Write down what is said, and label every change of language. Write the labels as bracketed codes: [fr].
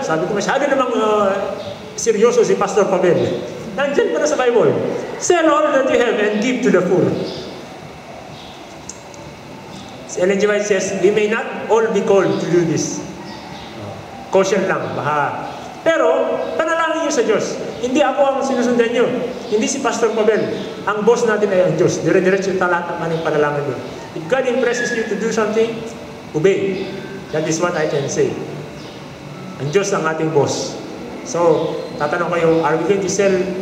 [tl] Sabi ko, masyado namang seryoso si Pastor Pavel. Nandyan pa na sa Bible. [en] Sell all that you have and give to the poor. Ellen G. White says, we may not all be called to do this. [tl] Caution lang, baka. Pero, panalangin nyo sa Diyos. Hindi ako ang sinusundan nyo. Hindi si Pastor Pavel. Ang boss natin ay ang Diyos. Dire-diretso yung talat ng aming panalangin nyo. [en] If God impresses you to do something, obey. That is what I can say. [tl] Ang Diyos ang ating boss. So, tatanong kayo, [en] are we going to sell?